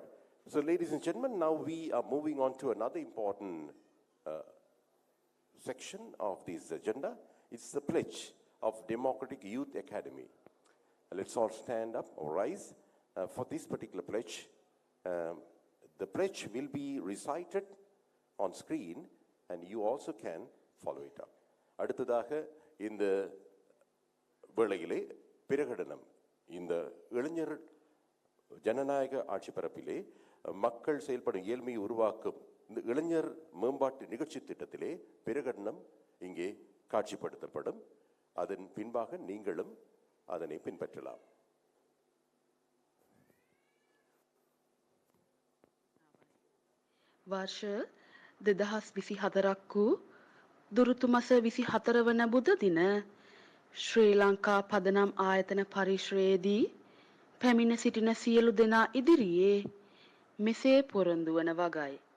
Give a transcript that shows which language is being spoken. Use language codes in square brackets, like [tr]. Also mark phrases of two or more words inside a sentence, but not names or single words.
[en] So, ladies and gentlemen, now we are moving on to another important section of this agenda. It's the pledge of Democratic Youth Academy. Let's all stand up or rise for this particular pledge. The pledge will be recited on screen, and you also can follow it up. [ta] அடுத்ததாக இந்த வேளையிலே பிரகடனம், இந்த இளைஞர் ஜனநாயக ஆட்சி பரப்பிலே மக்கள் செயல்படும் இயல்மையை உருவாக்கும் இந்த இளைஞர் மேம்பாட்டு நிகழ்ச்சி திட்டத்திலே பிரகடனம் இங்கே காட்சிப்படுத்தப்படும். அதன் பின்பாக நீங்களும் அதனை பின்பற்றலாம். [si] වර්ෂ 2024 වූ දුරුතු මස 24 වන බුධ දින ශ්‍රී ලංකා පදනම් ආයතන පරිශ්‍රයේදී පැමිණ සිටින සියලු දෙනා ඉදිරියේ මෙසේ පොරොන්දු වන වගයි.